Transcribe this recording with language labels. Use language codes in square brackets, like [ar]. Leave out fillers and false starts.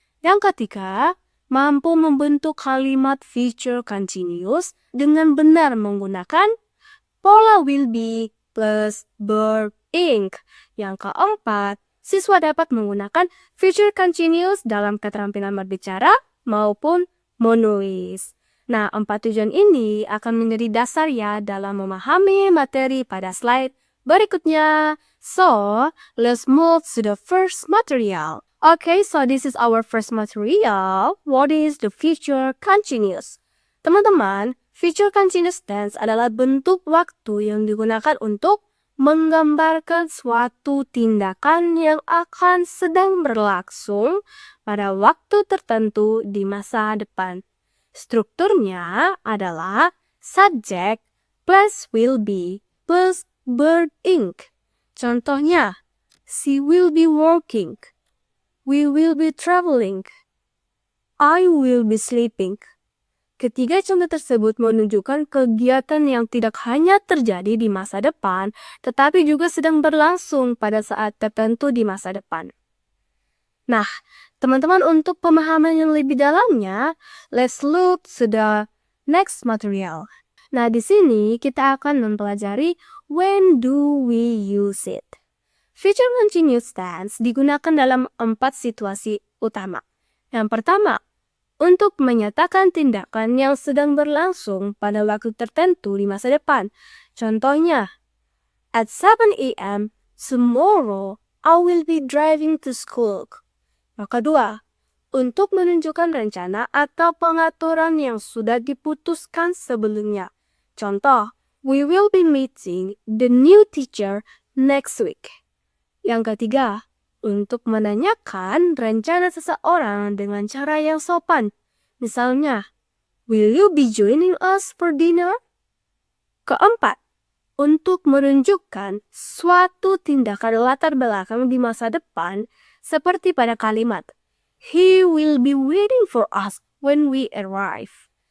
[id] Yang ketiga, mampu membentuk kalimat future continuous dengan benar menggunakan pola will be plus verb ing. Yang keempat, siswa dapat menggunakan future continuous dalam keterampilan berbicara maupun menulis. Nah, 4 tujuan ini akan menjadi dasar ya dalam memahami materi pada slide berikutnya. [en] So, let's move to the first material. Okay, so this is our first material. What is the future continuous? [id] Teman-teman, future continuous tense adalah bentuk waktu yang digunakan untuk menggambarkan suatu tindakan yang akan sedang berlangsung pada waktu tertentu di masa depan. Strukturnya adalah subject plus will be plus verb ing. Contohnya, [en] she will be working, we will be traveling, I will be sleeping. [id] Ketiga contoh tersebut menunjukkan kegiatan yang tidak hanya terjadi di masa depan, tetapi juga sedang berlangsung pada saat tertentu di masa depan. Nah, teman-teman, untuk pemahaman yang lebih dalamnya, [en] let's look to the next material. [id] Nah, di sini kita akan mempelajari [en] when do we use it. [id] Future continuous tense digunakan dalam 4 situasi utama. Yang pertama, untuk menyatakan tindakan yang sedang berlangsung pada waktu tertentu di masa depan. Contohnya, [en] at 7 a.m. tomorrow, I will be driving to school. [id] Yang kedua, untuk menunjukkan rencana atau pengaturan yang sudah diputuskan sebelumnya. Contoh, [en] we will be meeting the new teacher next week. [id] Yang ketiga, untuk menanyakan rencana seseorang dengan cara yang sopan. Misalnya, [en] will you be joining us for dinner? [id] Keempat, untuk menunjukkan suatu tindakan latar belakang di masa depan seperti pada kalimat, [en] he will be waiting for us when we arrive.